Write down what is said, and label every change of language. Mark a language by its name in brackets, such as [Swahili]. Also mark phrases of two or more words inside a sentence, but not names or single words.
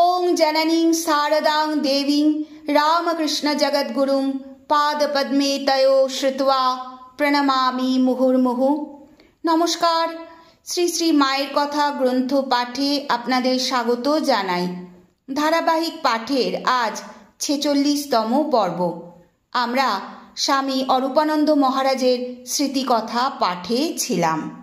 [Sanskrit] जननीं शारदां देवीं रामकृष्ण जगद्गुरुं पादपद्मे तयो श्रुत्वा প্রণমামি মুহুর্মুহু। [Bangla] নমস্কার, শ্রী শ্রী মায়ের কথা গ্রন্থ পাঠে আপনাদের স্বাগত জানাই। ধারাবাহিক পাঠের আজ ৪৬তম পর্ব। আমরা স্বামী অরূপানন্দ মহারাজের স্মৃতিকথা পাঠে ছিলাম।